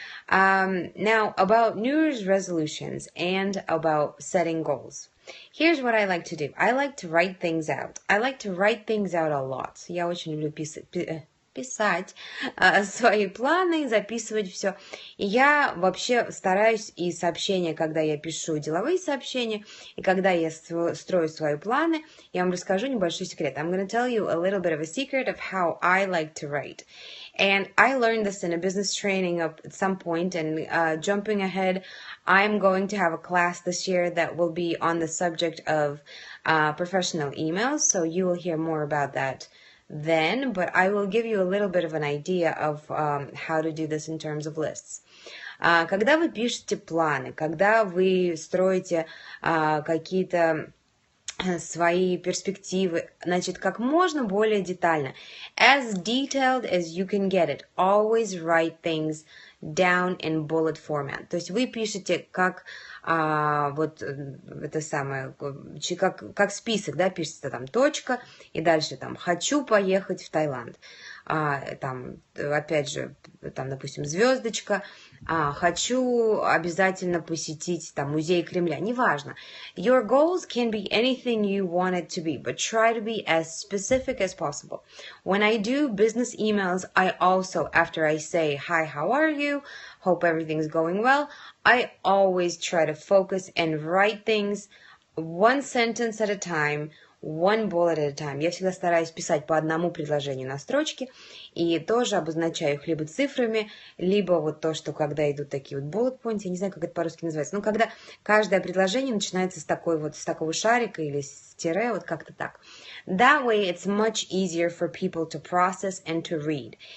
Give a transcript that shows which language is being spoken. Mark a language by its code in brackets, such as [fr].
[en] Now, about New Year's resolutions and about setting goals. Here's what I like to do. I like to write things out. I like to write things out a lot. [ru] Я очень люблю писать свои планы, записывать все. И я вообще стараюсь и сообщения, когда я пишу деловые сообщения, и когда я строю свои планы, я вам расскажу небольшой секрет. [en] I'm going to tell you a little bit of a secret of how I like to write. And I learned this in a business training at some point, and jumping ahead, I'm going to have a class this year that will be on the subject of professional emails, so you will hear more about that then, but I will give you a little bit of an idea of how to do this in terms of lists. [ru] Когда вы пишете планы, когда вы строите какие-то свои перспективы, значит, как можно более детально. [en] As detailed as you can get it. Always write things down in bullet format. [ru] То есть вы пишете как вот это самое, как список, да, пишется там точка, и дальше там хочу поехать в Таиланд. Там, опять же, там, допустим, звездочка, хочу обязательно посетить там музей Кремля, неважно. [en] Your goals can be anything you want it to be, but try to be as specific as possible. When I do business emails, I also, after I say, hi, how are you? Hope everything's going well. I always try to focus and write things one sentence at a time, one bullet at a time. [ru] Я всегда стараюсь писать по одному предложению на строчке и тоже обозначаю их либо цифрами, либо вот то, что когда идут такие вот bullet points, я не знаю, как это по-русски называется, но когда каждое предложение начинается с такого шарика или с тире, вот как-то так. [en] That way it's much easier for people to process and to read.